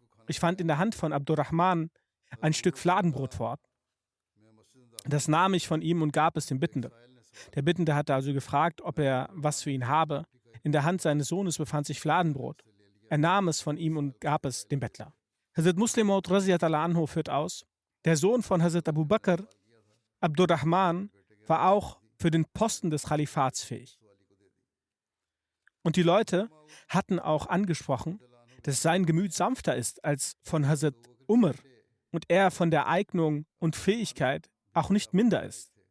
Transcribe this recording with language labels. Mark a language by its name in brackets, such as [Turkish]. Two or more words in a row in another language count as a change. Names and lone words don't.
[German] Ich fand in der Hand von Abdurrahman ein Stück Fladenbrot fort. Das nahm ich von ihm und gab es dem Bittenden. Der Bittende hatte also gefragt, ob er was für ihn habe. In der Hand seines Sohnes befand sich Fladenbrot. Er nahm es von ihm und gab es dem Bettler. Hazrat Muslim Maud [Arabic] رضي الله عنه [German] führt aus: Der Sohn von Hazrat Abu Bakr, Abdurrahman, war auch für den Posten des Khalifats fähig. Und die Leute hatten auch angesprochen, dass sein Gemüt sanfter ist als von Hazrat Umar und er von der Eignung und Fähigkeit auch nicht minder ist.